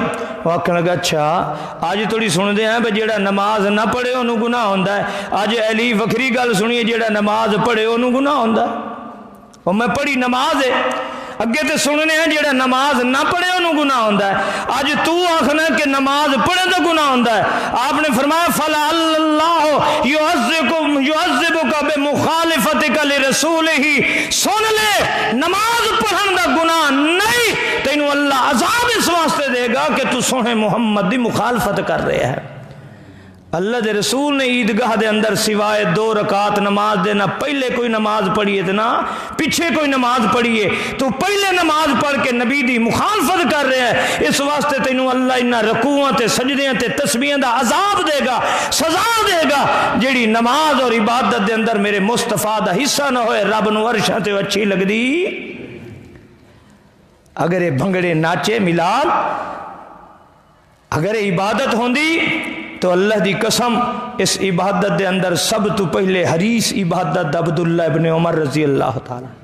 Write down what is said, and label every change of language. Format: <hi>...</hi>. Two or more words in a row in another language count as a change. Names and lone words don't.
<pa>وہ آخر لگا اچھا آج تھوڑی سن دے ہیں بھائی جیڑا نماز نہ پڑھے انہوں گناہ ہوندہ ہے، آج علی وکری گل سنیے جیڑا نماز پڑھے انہوں گناہ ہوندہ ہے۔ اور میں پڑھی نماز ہے اگے تے سننے ہیں جیڑا نماز نہ پڑھے انہوں گناہ ہوندہ ہے، آج تو آخنا کہ نماز پڑھے تو گناہ ہوندہ ہے۔</pa> <ar>آپ نے فرمایا فَلَعَلَّ اللَّهُ يُعَذِّبُكَ بِمُخَالِفَتِكَ لِرَسُولِهِ،</ar> <pa>سن لے نماز پڑھن دا گناہ نہیں، تینوں اللہ عذاب اس واسطے دے گا کہ تو سونے محمد دی مخالفت کر رہے ہیں۔ اللہ دے رسول نے عیدگاہ دے اندر سوائے 2 رکعت نماز دینا پہلے کوئی نماز پڑھیے تو نہ پیچھے کوئی نماز پڑھیے، تو پہلے نماز پڑھ کے نبی دی مخالفت کر رہے ہیں، اس واسطے تینوں اللہ انہاں رکوعاں تے سجدیاں تے تسبیحاں دا عذاب دے گا، سزا دے گا۔ جیڑی نماز اور عبادت دے اندر میرے مصطفیٰ دا حصہ نہ ہوئے رب نو عرشاں تے اچھی لگ دی۔ اگر یہ بھنگڑے ناچے ملال، اگر یہ عبادت ہوندی تو اللہ دی قسم اس عبادت دے اندر سب تو پہلے حریص عبادت عبداللہ ابن عمر رضی اللہ تعالی۔</pa>